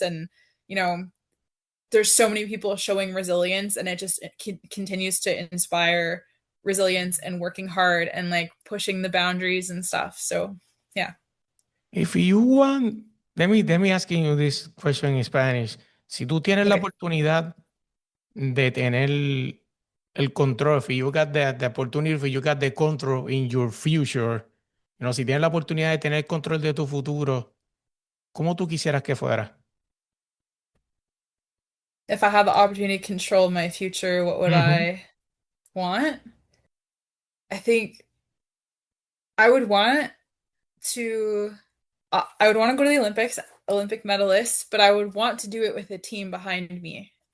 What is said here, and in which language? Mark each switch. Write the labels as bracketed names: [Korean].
[English] And, there's so many people showing resilience, and it continues to inspire resilience and working hard and like pushing the boundaries and stuff. So, yeah. If you want, let me asking you this question in Spanish. [Spanish] Si tú tienes la oportunidad de tener el control, [English] if you got the opportunity, if you got the control in your future, [Spanish] si tienes la oportunidad de tener control de tu futuro, ¿cómo tú quisieras que fuera? [English] If I had the opportunity to control my future, what would I want? I think I would want to go to the Olympic medalist, but I would want to do it with a team behind me.